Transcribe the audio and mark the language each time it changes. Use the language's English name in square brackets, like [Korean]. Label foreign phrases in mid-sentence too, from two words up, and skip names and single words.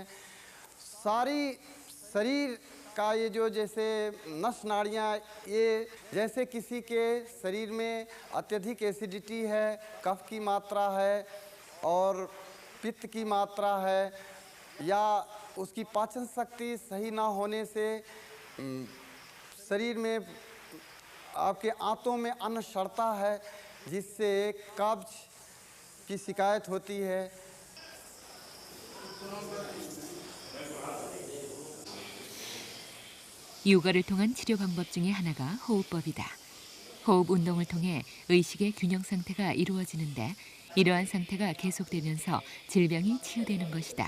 [Hindi] सारी शरीर का ये जो जैसे नस नाड़ियाँ, ये जैसे किसी के शरीर में अत्यधिक एसिडिटी है, कफ की मात्रा है और पित्त की मात्रा है, या उसकी पाचन शक्ति सही ना होने से शरीर में आपके आंतों में अन्न सड़ता है, जिससे कब्ज की शिकायत होती है। [Korean] 요가를 통한 치료 방법 중에 하나가 호흡법이다. 호흡 운동을 통해 의식의 균형 상태가 이루어지는데 이러한 상태가 계속되면서 질병이 치유되는 것이다.